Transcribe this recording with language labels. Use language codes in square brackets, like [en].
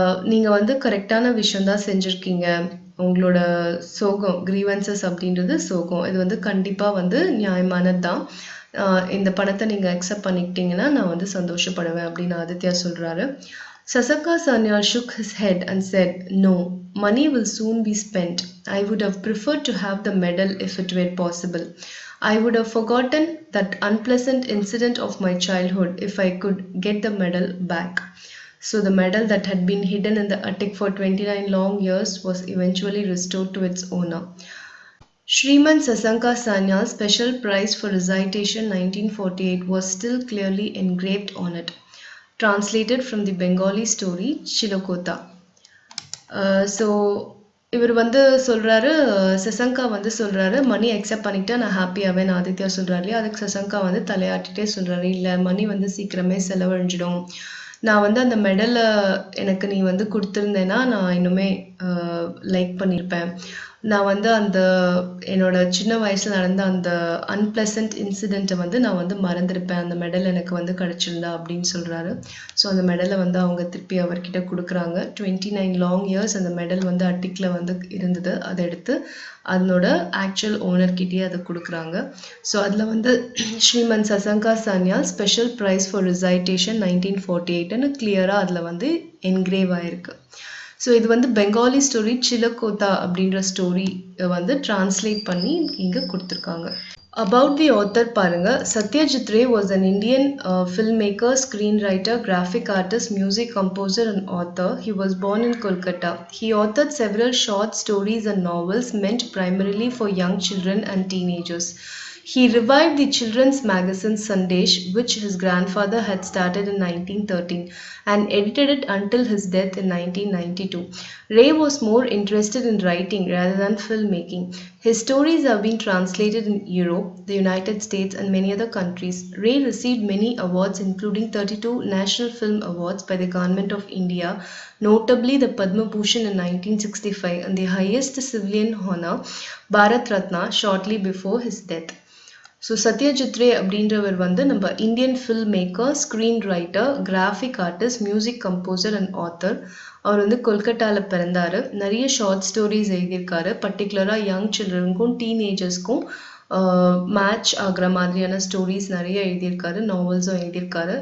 [ta] நீங்க வந்து கரெக்டான விஷயம் தான் செஞ்சிருக்கீங்க. உங்களோட சோகம், கிரீவன்சஸ் அப்படின்றது சோகம், இது வந்து கண்டிப்பா வந்து நியாயமானது தான். இந்த பணத்தை நீங்க அக்செப்ட் பண்ணிக்கிட்டீங்கன்னா நான் வந்து சந்தோஷப்படுவேன் அப்படின்னு ஆதித்யா சொல்றாரு. [en] Sasaka Sanyal shook his head and said, no, money will soon be spent. I would have preferred to have the medal if it were possible. I would have forgotten that unpleasant incident of my childhood if I could get the medal back. So the medal that had been hidden in the attic for 29 long years was eventually restored to its owner. Shriman Sasanka Sanyal's special prize for recitation 1948 was still clearly engraved on it. Translated from the Bengali story Chilokota. [ta] So இவர் வந்து சொல்றாரு, சசங்கா வந்து சொல்றாரு, மணி accept பண்ணிக்கிட்டா நான் ஹாப்பியாவே ஆதித்யா சொல்றாரு இல்லையா. அதுக்கு சசங்கா வந்து தலையாட்டிட்டே சொல்றாரு, இல்லை மணி வந்து சீக்கிரமே செலவழிஞ்சிடும். நான் வந்து அந்த மெடலை எனக்கு நீ வந்து கொடுத்துருந்தேன்னா நான் இன்னுமே லைக் பண்ணியிருப்பேன். நான் வந்து அந்த என்னோட சின்ன வயசுல நடந்த அந்த அன்பிளசன்ட் இன்சிடென்ட்டை வந்து நான் வந்து மறந்துருப்பேன், அந்த மெடல் எனக்கு வந்து கிடைச்சிருந்தா அப்படின்னு சொல்றாரு. ஸோ அந்த மெடலை வந்து அவங்க திருப்பி அவர்கிட்ட கொடுக்குறாங்க. [en] 29 long years [ta] அந்த மெடல் வந்து அட்டிக்ல வந்து இருந்தது. அதை எடுத்து அதனோட ஆக்சுவல் ஓனர்கிட்டயே அதை கொடுக்குறாங்க. ஸோ அதில் வந்து Sriman Sasanka Sanyal special price for recitation 1948ன்னு கிளியராக அதில் வந்து என்கிரேவ் ஆயிருக்கு. ஸோ இது வந்து பெங்காலி ஸ்டோரி சிலகோதா அப்படின்ற ஸ்டோரி வந்து டிரான்ஸ்லேட் பண்ணி இங்கே கொடுத்துருக்காங்க. [en] About the author [ta] பாருங்க, [en] Satyajit Ray was an Indian filmmaker, screenwriter, graphic artist, music composer and author. He was born in Kolkata. He authored several short stories and novels meant primarily for young children and teenagers. He revived the children's magazine Sandesh, which his grandfather had started in 1913, and edited it until his death in 1992. Ray was more interested in writing rather than filmmaking. His stories have been translated in Europe, the United States, and many other countries. Ray received many awards, including 32 National Film Awards by the Government of India, notably the Padma Bhushan in 1965 and the highest civilian honor, Bharat Ratna, shortly before his death. [ta] So Satyajit ரே அப்படின்றவர் வந்து நம்ம Indian film maker, screen writer, graphic artist, music composer and author. அவர் வந்து கொல்கட்டாவில் பிறந்தார். நிறைய short stories எழுதியிருக்காரு. பர்டிகுலராக young சில்ட்ரனுக்கும் டீனேஜர்ஸ்க்கும் match ஆகிற மாதிரியான ஸ்டோரிஸ் நிறைய எழுதியிருக்காரு, நாவல்ஸும் எழுதியிருக்காரு.